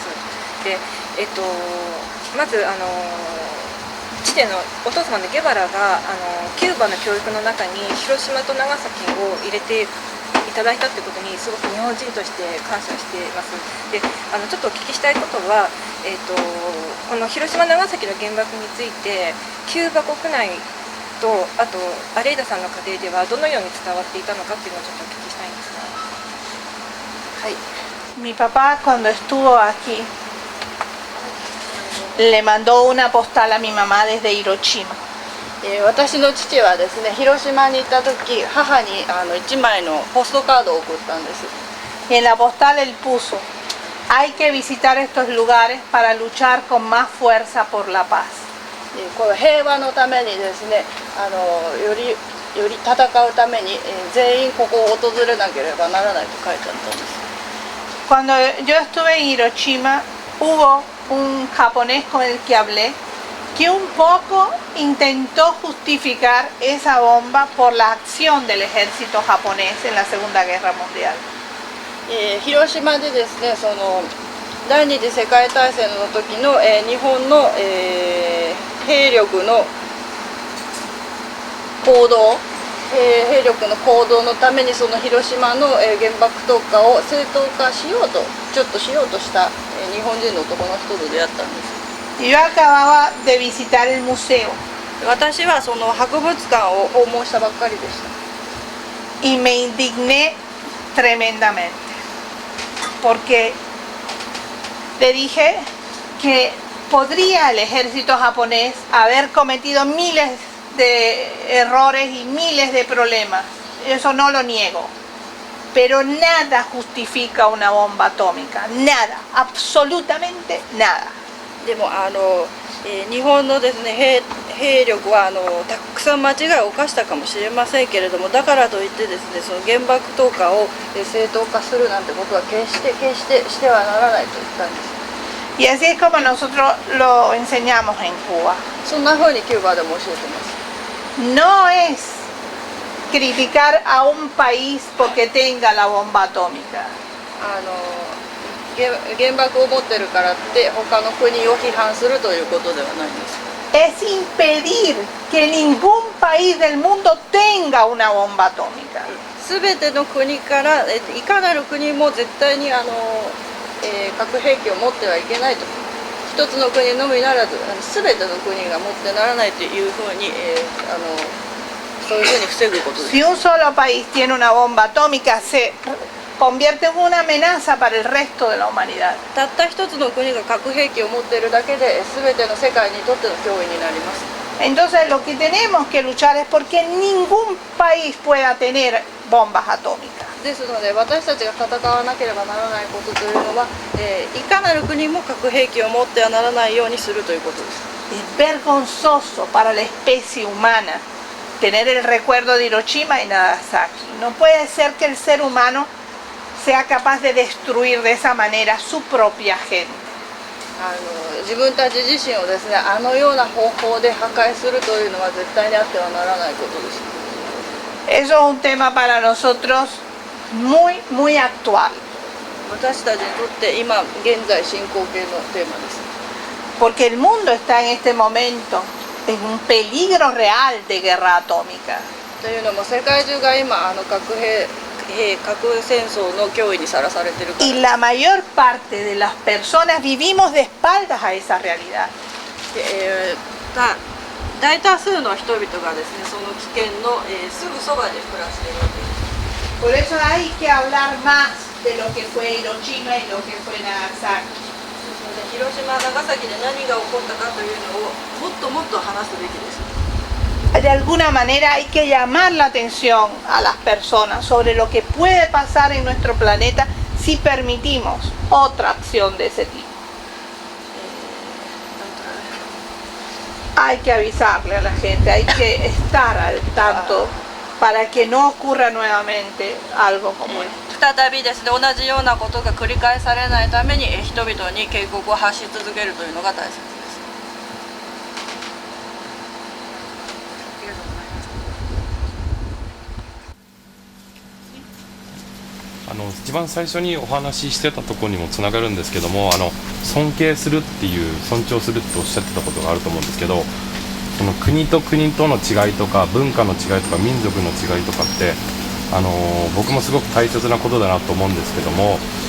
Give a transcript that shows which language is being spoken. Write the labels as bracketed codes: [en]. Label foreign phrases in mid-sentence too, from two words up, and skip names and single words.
[ja] でまず父のお父様のゲバラがキューバの教育の中に広島と長崎を入れていただいたということにすごく日本人として感謝しています。でちょっとお聞きしたいことは、この広島長崎の原爆についてキューバ国内とあとアレイダさんの家庭ではどのように伝わっていたのかっていうのをちょっとお聞きしたいんですが。はい。 [es] Mi papá cuando estuvo aquí le mandó una postal a mi mamá desde Hiroshima. [ja] 私の父はですね、広島に行った時、母に1枚のポストカードを送ったんです。 [es] Y en la postal él puso: hay que visitar estos lugares para luchar con más fuerza por la paz. [ja] これ平和のためにですね、より戦うために全員ここを訪れなければならないと書いてあったんです。 [es] Cuando yo estuve en Hiroshima hubo un japonés con el que hablé que un poco intentó justificar esa bomba por la acción del ejército japonés en la Segunda Guerra Mundial. [ja] 広島でですね、第二次世界大戦の時の、日本の、兵力の行動、兵力の行動のためにその広島の、原爆投下を正当化しようとした、日本人の男の人と出会ったんです。 [es] Yo acababa de visitar el museo [ja] 私はその博物館を訪問したばっかりでした。 [es] y me indigné tremendamente porque le dije que podría el ejército japonés haber cometido miles de errores y miles de problemas, eso no lo niego, pero nada justifica una bomba atómica, nada, absolutamente nada. [ja] でも日本のですね、兵力はたくさん間違いを犯したかもしれませんけれども、だからといってですね、その原爆投下を正当化するなんてことは決してしてはならないと言ったんです。 [es] Y así es como nosotros lo enseñamos en Cuba. [ja] そんな風にキューバでも教えてます。 [es] No es criticar a un país porque tenga la bomba atómica. [ja] 原爆を持ってるからって他の国を批判するということではないんです。 [es] Es impedir que ningún país del mundo tenga una bomba atómica. [ja] すべての国からいかなる国も絶対に核兵器を持ってはいけないと。一つの国のみならずすべての国が持ってならないというふうに、そういうふうに防ぐことです。 [es] Si un solo país tiene una bomba atómica, se convierte en una amenaza para el resto de la humanidad. [ja] たった一つの国が核兵器を持っているだけで全ての世界にとっての脅威になります。 [es] Entonces lo que tenemos que luchar es porque ningún país pueda tener bombas atómicas. [ja] ですので私たちが戦わなければならないことというのは、いかなる国も核兵器を持ってはならないようにするということです。 [es] Es vergonzoso para la especie humana tener el recuerdo de Hiroshima y Nagasaki. No puede ser que el ser humano sea capaz de destruir de esa manera su propia gente. [ja] 自分たち自身をですね、あのような方法で破壊するというのは絶対にあってはならないことです。 [es] Eso es un tema para nosotros muy actual. [ja] 私たちにとって今現在進行形のテーマです。 [es] Porque el mundo está en este momento en un peligro real de guerra atómica. [ja] というのも世界中が今核戦争の脅威にさらされているから。 [es] Y la mayor parte de las personas vivimos de espaldas a esa realidad. [ja] 大多数の人々がですね、その危険の、すぐそばで暮らしているわけです。 [es] Por eso hay que hablar más de lo que fue Hiroshima y lo que fue Nagasaki. [ja] 広島、長崎で何が起こったかというのをもっともっと話すべきです。 [es] De alguna manera hay que llamar la atención a las personas sobre lo que puede pasar en nuestro planeta si permitimos otra acción de ese tipo. Hay que avisarle a la gente, hay que estar al tanto para que no ocurra nuevamente algo como esto. [ja] 再びですね、同じようなことが繰り返されないために人々に警告を発し続けるというのが大切です。一番最初にお話ししてたところにもつながるんですけども、尊敬するっていう尊重するっておっしゃってたことがあると思うんですけど、その国と国との違いとか文化の違いとか民族の違いとかって僕もすごく大切なことだなと思うんですけども、